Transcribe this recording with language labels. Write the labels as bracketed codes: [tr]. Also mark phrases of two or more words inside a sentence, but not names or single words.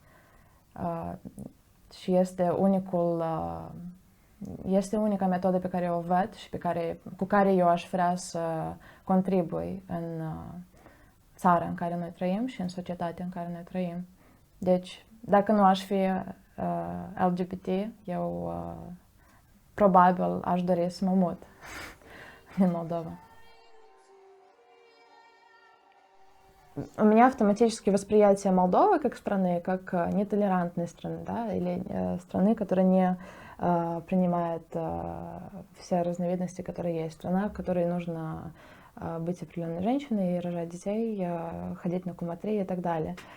[ro] Și este unica metodă pe care o văd și cu care eu aș vrea să contribui în țara în care noi trăim și în societatea în care noi trăim. Deci, dacă nu aș fi LGBT, eu probabil aș dori să mă mut în Молдова. [ru] У меня автоматически восприятие Молдовы как страны, как нетолерантной страны, да, или страны, которая не принимает все разновидности, которые есть. Страна, в которой нужно быть определенной женщиной и рожать детей, ходить на куматри и так далее.